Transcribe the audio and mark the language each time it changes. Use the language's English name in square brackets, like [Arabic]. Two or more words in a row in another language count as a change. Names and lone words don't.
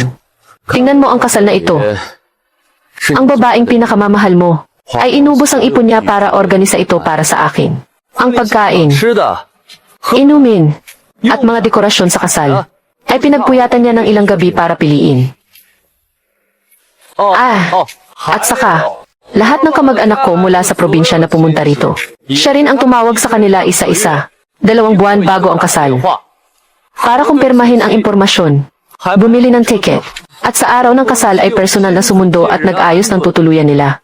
[Filipino] Tingnan mo ang kasal na ito. Ang babaeng pinakamamahal mo ay inubos ang ipon niya para organisa ito para sa akin. Ang pagkain, [Chinese] 吃的， [Filipino] inumin, at mga dekorasyon sa kasal ay pinagpuyatan niya ng ilang gabi para piliin. 哦 Ah, 哦， at saka, lahat ng kamag-anak ko mula sa probinsya na pumunta rito. Siya rin ang tumawag sa kanila isa-isa. 2 buwan bago ang kasal. [Chinese] 话 [Filipino] Para kumpirmahin ang impormasyon, bumili ng ticket. At sa araw ng kasal ay personal na sumundo at nag-ayos ng tutuluyan nila.